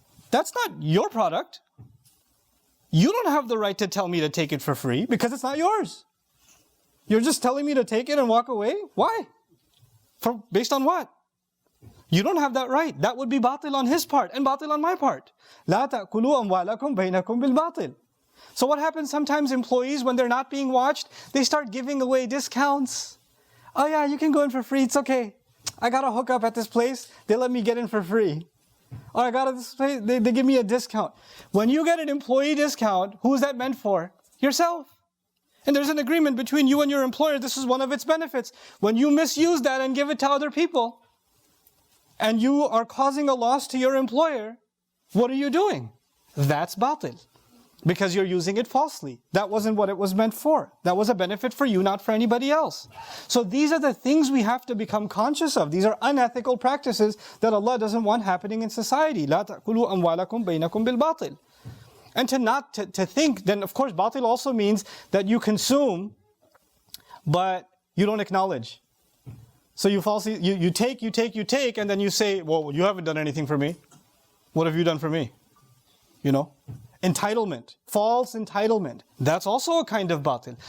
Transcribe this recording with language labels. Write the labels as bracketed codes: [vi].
[en] That's not your product. You don't have the right to tell me to take it for free because it's not yours. You're just telling me to take it and walk away? Why? Based on what? You don't have that right. That would be batil on his part and batil on my part. [ar] لا تأكلوا أموالكم بينكم بالباطل. [en] So what happens sometimes, employees, when they're not being watched, they start giving away discounts. Oh yeah, you can go in for free, it's okay. I got a hookup at this place, they let me get in for free. Or I got a this place, they give me a discount. When you get an employee discount, who is that meant for? Yourself. And there's an agreement between you and your employer, this is one of its benefits. When you misuse that and give it to other people, and you are causing a loss to your employer, what are you doing? That's batil. Because you're using it falsely. That wasn't what it was meant for. That was a benefit for you, not for anybody else. So these are the things we have to become conscious of. These are unethical practices that Allah doesn't want happening in society. [ar] لا تأكلوا أموالكم بينكم بالباطل. [en] And to think, then of course batil also means that you consume, but you don't acknowledge. So you take, and then you say, well, you haven't done anything for me. What have you done for me? Entitlement, false entitlement. That's also a kind of batil.